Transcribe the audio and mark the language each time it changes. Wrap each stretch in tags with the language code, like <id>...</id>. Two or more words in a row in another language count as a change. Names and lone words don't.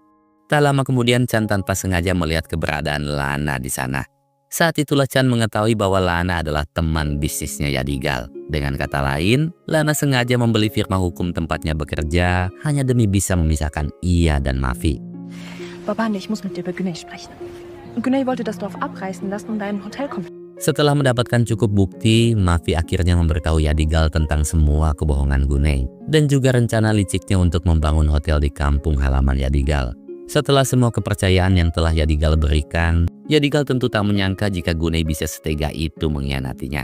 <id>Tak lama kemudian Chan tanpa sengaja melihat keberadaan Lana di sana. Saat itulah Chan mengetahui bahwa Lana adalah teman bisnisnya Yadigal. Dengan kata lain, Lana sengaja membeli firma hukum tempatnya bekerja hanya demi bisa memisahkan ia dan Mavi.</id> <de>Baba, ich muss mit dir über Güney sprechen. Güney wollte das Dorf abreißen lassen und einen Hotelkomplex.</de> <id>Setelah mendapatkan cukup bukti, Mavi akhirnya memberitahu Yadigal tentang semua kebohongan Güney dan juga rencana liciknya untuk membangun hotel di kampung halaman Yadigal. Setelah semua kepercayaan yang telah Yadigal berikan, Yadigal tentu tak menyangka jika Güney bisa setega itu mengkhianatinya.</id>